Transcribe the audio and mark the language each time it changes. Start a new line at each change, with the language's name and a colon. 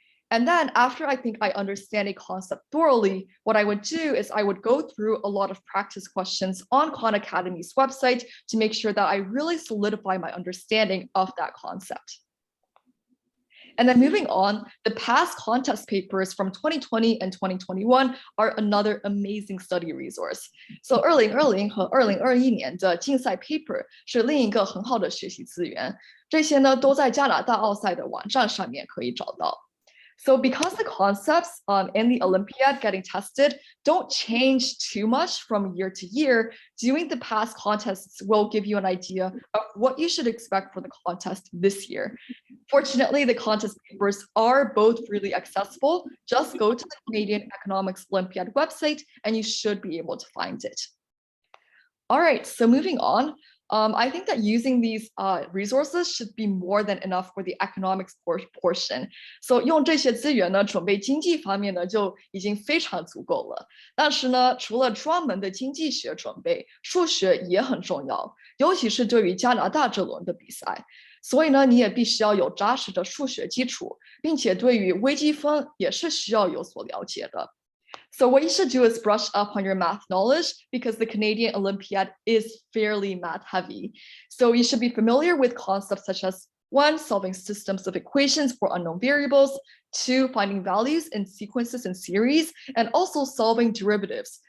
English: And then after I think I understand a concept thoroughly, what I would do is I would go through a lot of practice questions on Khan Academy's website to make sure that I really solidify my understanding of that concept. And then moving on, the past contest papers from 2020 and 2021 are another amazing study resource.
Chinese: So 2020和2021年的竞赛 paper 是另一个很好的学习资源，这些呢都在加拿大奥赛的网站上面可以找到。
English: So because the concepts in the Olympiad getting tested don't change too much from year to year, doing the past contests will give you an idea of what you should expect for the contest this year. Fortunately, the contest papers are both freely accessible. Just go to the Canadian Economics Olympiad website and you should be able to find it. All right, so moving on. I think that using these resources should be more than enough for the economics portion.
Chinese: So 用这些资源呢，准备经济方面呢就已经非常足够了。但是呢，除了专门的经济学准备，数学也很重要，尤其是对于加拿大这轮的比赛。所以呢，你也必须要有扎实的数学基础，并且对于微积分也是需要有所了解的。
English: So what you should do is brush up on your math knowledge because the Canadian Olympiad is fairly math heavy. So you should be familiar with concepts such as 1, solving systems of equations for unknown variables, 2, finding values in sequences and series, and also solving derivatives.